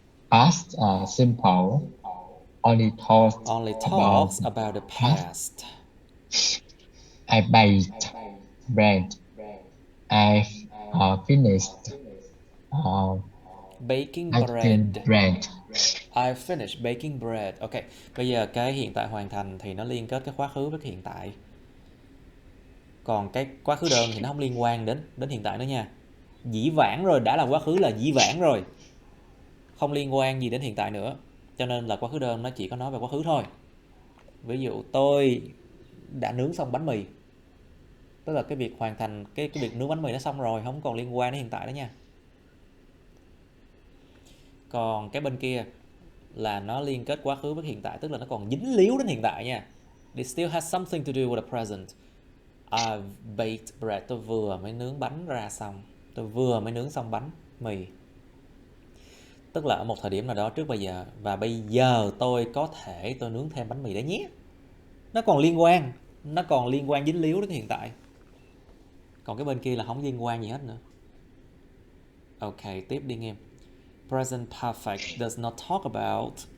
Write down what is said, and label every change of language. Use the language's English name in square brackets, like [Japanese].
[English] Past simple only talks about the past. I baked bread. I've finished Baking bread. I finished baking bread. [Vietnamese] Ok, bây giờ cái hiện tại hoàn thành thì nó liên kết cái quá khứ với cái hiện tại. Còn cái quá khứ đơn thì nó không liên quan đến hiện tại nữa nha. Dĩ vãng rồi, đã là quá khứ là dĩ vãng rồi. Không liên quan gì đến hiện tại nữa. Cho nên là quá khứ đơn nó chỉ có nói về quá khứ thôi. Ví dụ tôi đã nướng xong bánh mì. Tức là cái việc hoàn thành cái việc nướng bánh mì nó xong rồi, không còn liên quan đến hiện tại nữa nha. Còn cái bên kia là nó liên kết quá khứ với hiện tại, tức là nó còn dính líu đến hiện tại nha. [English] It still has something to do with the present. I've baked bread. [Vietnamese] Tôi vừa mới nướng bánh ra xong. Tôi vừa mới nướng xong bánh mì. Tức là ở một thời điểm nào đó trước bây giờ. Và bây giờ tôi có thể tôi nướng thêm bánh mì đấy nhé. Nó còn liên quan. Nó còn liên quan dính líu đến hiện tại. Còn cái bên kia là không liên quan gì hết nữa. Ok, tiếp đi Nghiêm. [English] Present perfect does not talk about